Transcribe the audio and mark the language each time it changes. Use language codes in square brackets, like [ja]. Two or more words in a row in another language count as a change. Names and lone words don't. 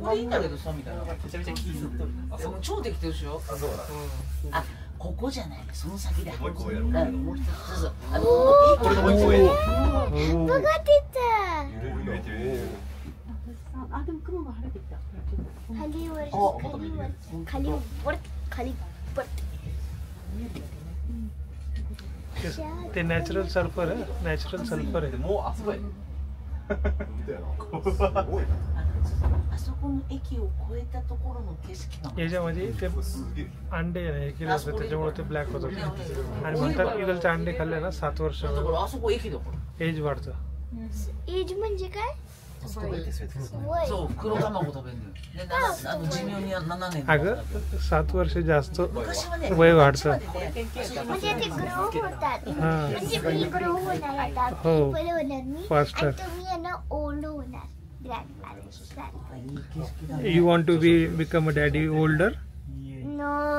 [ja] だけどさみたいな。めちゃめちゃ気づいてる。超できてるでしょ。あ、そうだ。あ、ここじゃない。その先だ。もう一個やる。もう一つ。そうそう。これのもう一個上。分かってた。あ、でも雲が晴れてきた。カリワル [mr] ते [en] natural sulfur [mr] आहे, [en] natural sulfur [mr] आहे. [ja] もうあそこへ。あそこの駅を越えたところの景色が。 [mr] याच्यामध्ये ते अंडे आहे ना, हे केले होते त्याच्यामुळे ते ब्लॅक होत होते. आणि म्हणतात इकडचे अंडे खाल्ले ना 7 वर्ष [ja] あそこ駅だから。 [mr] एज वाढतं. एज म्हणजे काय? [ja] そう、黒卵食べるのよ。で、寿命に7年。 [mr] अगं 7 वर्ष जास्त [ja] 昔はね、 [mr] वय वाढतं. म्हणजे ते ग्रो होतात. हा. म्हणजे मी ग्रो होणार आता. हो. पहिले होणार मी. [en] Faster. [mr] आणि तुम्ही आहे ना ओल्ड होणार. [en] ग्रँडपॅरेंट्स. You want to become a daddy older? No.